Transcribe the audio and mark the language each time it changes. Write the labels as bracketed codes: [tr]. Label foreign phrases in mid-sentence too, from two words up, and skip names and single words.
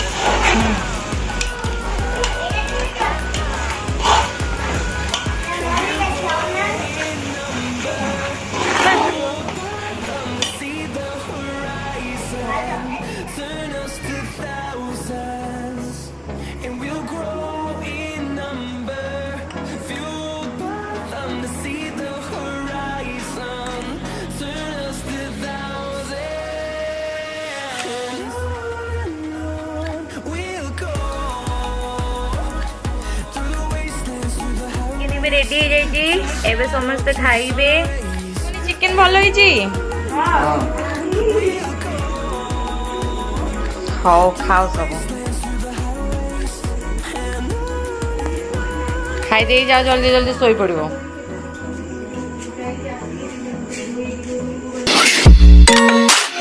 [en] See the horizon, turn us to thousands, and we'll grow in number, fueled by them to see the horizon, turn us to thousands, and on we'll go through the wastelands, through the highways. [or] ଚିକେନ ବି ରେଡି ହେଇଯାଇଛି ଏବେ ସମସ୍ତେ ଖାଇବେ ଚିକେନ ଭଲ ହେଇଛି ହଉ ଖାଅ ସବୁ ଖାଇଦେଇ ଯାଅ ଜଲ୍ଦି ଜଲ୍ଦି ଶୋଇପଡ଼ିବ